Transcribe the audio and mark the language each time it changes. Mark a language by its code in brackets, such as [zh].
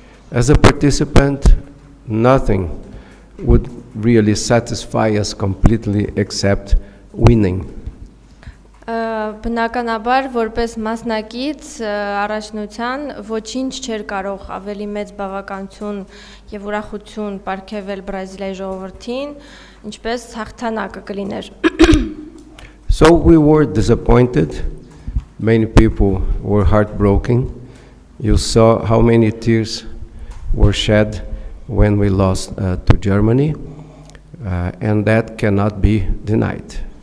[en] As a participant, nothing would really satisfy us completely except winning. [hy] Բնականաբար որպես մասնակից առաջնության ոչինչ չէր կարող ավելի մեծ բավականություն եւ ուրախություն ապարգևել Բրազիլիայի ժողովրդին, ինչպես հաղթանակը կլիներ։ [en] So we were disappointed. Many people were heartbroken. You saw how many tears were shed when we lost to Germany, and that cannot be denied.